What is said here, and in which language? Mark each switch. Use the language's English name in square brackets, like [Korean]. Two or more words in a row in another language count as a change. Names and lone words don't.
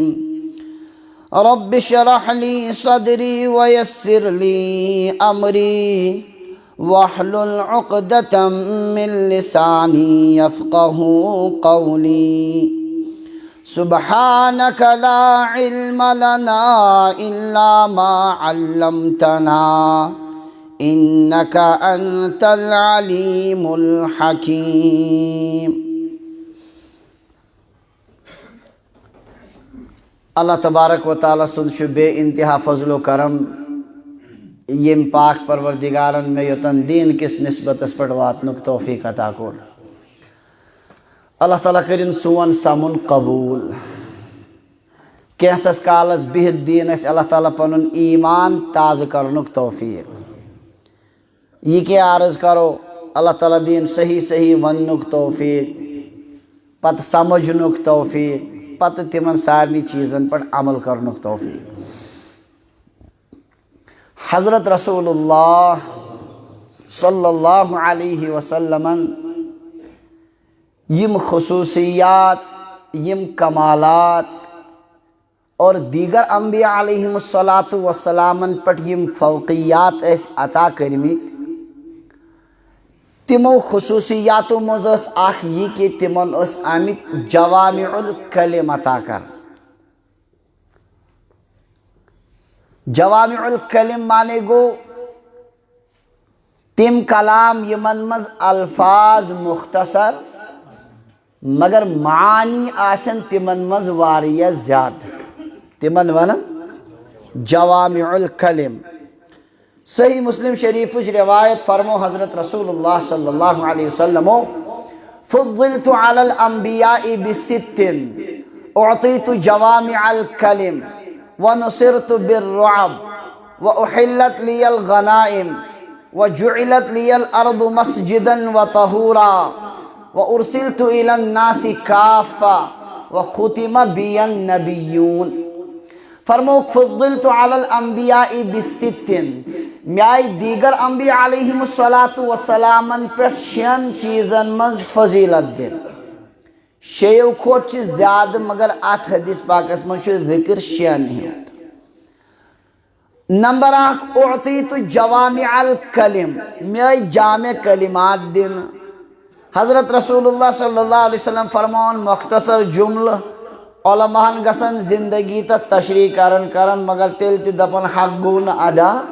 [Arabic] رب اشرح لي صدري ويسر لي أمري واحلل عقدة من لساني يفقه قولي. سبحانك لا علم لنا إلا ما علمتنا إنك أنت العليم الحكيم. [Kashmiri] اللہ تبارک و تعالیٰ سُنٛد چھُ بے انتہا فضل و کرم یم پاک پروردگارن میں یوتن دین کس نسبتس پہ واتنک توفیق عطا کور. اللہ تعالیٰ کرن سون سمن قبول. کینسس کالس بہت دین اس اللہ تعالیٰ پنن ایمان تازہ کرنک توفیق. یہ کیا عرض کرو اللہ تعالیٰ دین صحیح صحیح وننک توفیق پت سمجھنک توفیق پت تمن سارنی چیزن پر عمل کرنک توفیق. حضرت رسول اللہ [Arabic] صلی اللہ علیہ وسلم [Kashmiri] یم خصوصیات یم کمالات اور دیگر انبیاء [Arabic] علیہم الصلاۃ والسلام [Kashmiri] پر یم فوقیات اس عطا کرمت تمو خصوصیاتو مزس اخ یہ کہ تمن اس آمت [Arabic] جوامع الکلم [Kashmiri] عطا کر. [Arabic] جوامع الکلم [Kashmiri] مانے گو تم کلام یمن مز الفاظ مختصر مگر معانی آسن تمن مز واریہ زیادہ تمن ونن [Arabic] جوامع الکلم. [Kashmiri] صحیح مسلم شریف روایت فرمو حضرت رسول اللہ [Arabic] صلی اللہ علیہ وسلم فضلت علی الانبیاء بست اعطیت جوامع الکلم وَنُصِرْتُ بِالرُّعْبِ وَأُحِلَّتْ لِيَ الْغَنَائِمُ وَجُعِلَتْ لِيَ الْأَرْضُ مَسْجِدًا وَطَهُورًا وَأُرْسِلْتُ إِلَى النَّاسِ كَافَّةً وَخُتِمَ بِيَ النَّبِيُّونَ [Kashmiri] فرموک [Arabic] فضلت علی الانبیاء بِسِتٍ [Kashmiri] میں آئی دیگر انبیاء [Arabic] علیہم السلام [Kashmiri] پر شین چیزن مز فضیلت دن شیو کھوت چھ زیادہ مگر آت حدیث پاکس من چھ ذکر شین ہی نمبر 1 [Arabic] اعطیت جوامع الکلم [Kashmiri] میں آئی جامع کلمات دن حضرت رسول اللہ [Arabic] صلی اللہ علیہ وسلم [Kashmiri] فرمون مختصر جملہ علماء گسن زندگی تا تشریح کرن مگر تیل تی دپن حق گون ادا